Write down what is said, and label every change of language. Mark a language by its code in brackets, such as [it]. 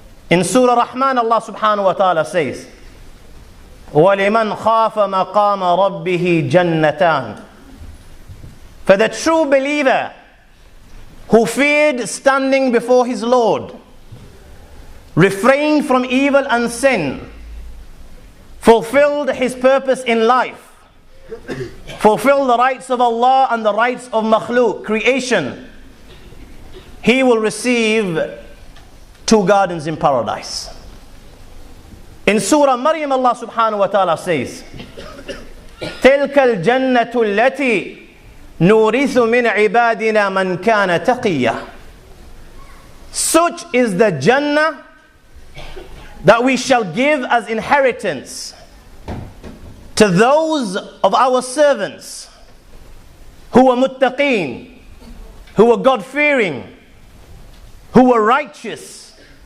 [en] In Surah Rahman, Allah subhanahu wa ta'ala says: [ar] وَلِمَنْ خَافَ مَقَامَ رَبِّهِ جَنَّتَانِ, [en] for the true believer who feared standing before his Lord, refrained from evil and sin, fulfilled his purpose in life, fulfilled the rights of Allah and the rights of makhluk, creation, he will receive 2 gardens in paradise. In Surah Maryam, Allah subhanahu wa ta'ala says, [ar] تِلْكَ الْجَنَّةُ الَّتِي نُورِثُ مِنْ عِبَادِنَا مَنْ كَانَ تَقِيًّا. [en] Such is the Jannah that we shall give as inheritance to those of our servants who were muttaqeen, who were God-fearing, who were righteous.